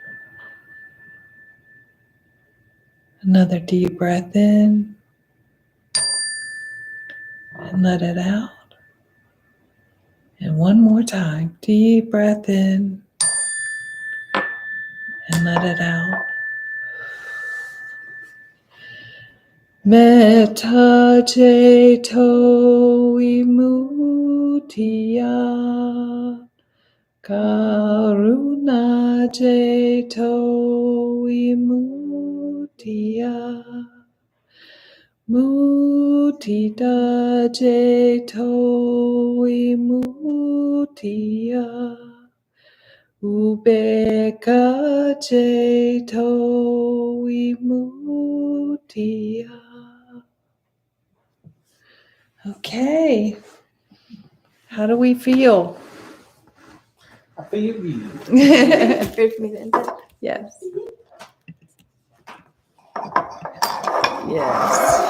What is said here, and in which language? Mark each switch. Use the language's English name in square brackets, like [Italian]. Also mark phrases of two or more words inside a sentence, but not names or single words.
[English] Another deep breath in. And let it out. And one more time. Deep breath in. And let it out. [Pali] Metta ceto vimuttiya, karuna ceto vimuttiya, mudita ceto vimuttiya, ubeka ceto vimuttiya. [English] Okay. How do we feel? I feel you. Good for me then. Yes. Yes.